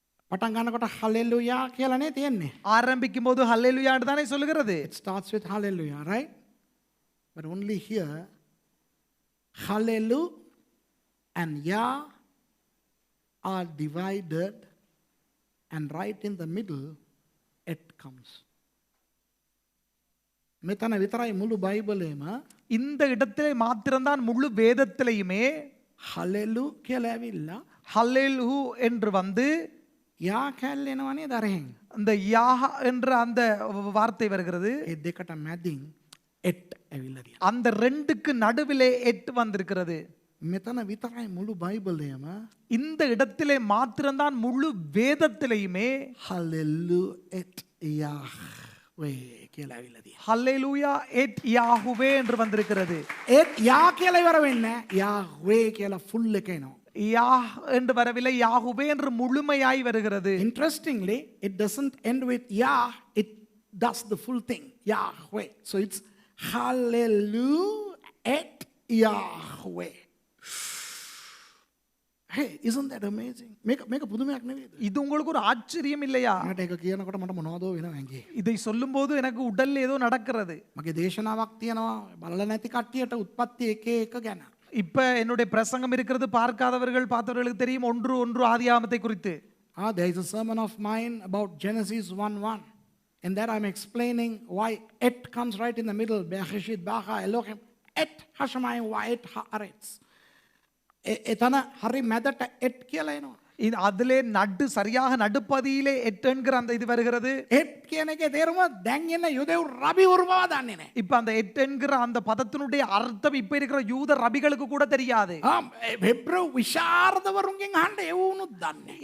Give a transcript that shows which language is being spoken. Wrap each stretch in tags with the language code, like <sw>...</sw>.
<si>පටන් ගන්නකොට hallelujah කියලානේ තියෙන්නේ.</si> <ta>ஆரம்பிக்கும் போது ஹல்லேலூயான்னு தானே சொல்லுகிறது.</ta> <en>It starts with hallelujah, right? But only here, hallelujah and Yah are divided, and right in the middle, it comes.</en> <si>මෙතන විතරයි මුළු බයිබලෙම</si> <ta>இந்த இடத்திலே மாத்திரம்தான் முழு வேதத்திலேயுமே</ta> <si>hallelujah කියලා ඇවිල්ලා</si> <ta>ஹல்லேலூ என்று வந்து</ta> <si>යා කැල්ල එනවනේ දරහෙන්.</si> <ta>அந்த யா என்ற அந்த வார்த்தை வருகிறது.</ta> <si>ඒ දෙකට මැදින් එට් ඇවිල්ලා තියෙනවා.</si> <ta>அந்த ரெண்டுக்கு நடுவிலே எட்டு வந்திருக்கிறது.</ta> <si>මෙතන විතරයි මුළු බයිබලයම</si> <ta>இந்த இடத்திலே மாத்திரம்தான் முழு வேதத்திலேயுமே</ta> <si>hallelujah et Yahweh කියලා ඇවිල්ලා තියෙනවා.</si> <ta>ஹல்லேலூயா எட் யாஹுவே என்று வந்திருக்கிறது.</ta> <si>ඒත් යා කියලා ඉවර වෙන්නේ නැහැ. Yahweh කියලා full එක එනවා.</si> <ta>யா என்று வரவில்லை, யாஹுவே என்று முழுமையாய் வருகிறது.</ta> <en>Interestingly, it doesn't end with Yah, it does the full thing. Yahweh. So it's hallelujah et Yahweh. Hey, isn't that amazing?</en> <si>මේක පුදුමයක් නෙවෙයිද?</si> <ta>இது உங்களுக்கு ஒரு ஆச்சரியம் இல்லையா?</ta> <si>මට ඒක කියනකොට මට මොනවදෝ වෙනවා ඇඟේ.</si> <ta>இதை சொல்லும்போது எனக்கு உடல்ல ஏதோ நடக்கிறது.</ta> <si>මගේ දේශනාවක් තියෙනවා බලලා නැති කට්ටියට උත්පත්ති එක එක ගැන.</si> <ta>இப்ப என்னுடைய பிரசங்கம் இருக்கிறது, பார்க்காதவர்கள் பார்த்தவர்களுக்கு தெரியும் ஒன்று ஒன்று ஆதியாகமத்தை குறித்து.</ta> <en>There is a sermon of mine about Genesis 1:1. In that I'm explaining why et comes right in the middle.</en> <he>Bereshit bara Elohim et hashamayim wa et haaretz.</he> <si>එතන හරි මැදට එට් කියලා එනවා.</si> <ta>அதிலே நடு சரியாக நடுப்பதியிலே எட்டு என்கிற அந்த இது வருகிறது.</ta> <si>එට් කියන එකේ තේරුම දැන් එන යුදෙව් රබි වරුවව දන්නේ නැහැ.</si> <ta>இப்ப அந்த எட்டு என்கிற அந்த பதத்தினுடைய அர்த்தம் இப்ப இருக்கிற யூத ரபிகளுக்கு கூட தெரியாது.</ta> <si>හෙබ්‍රෙව් විශාරදවරුන්ගෙන් අහන්න ඒ වුණුත් දන්නේ.</si>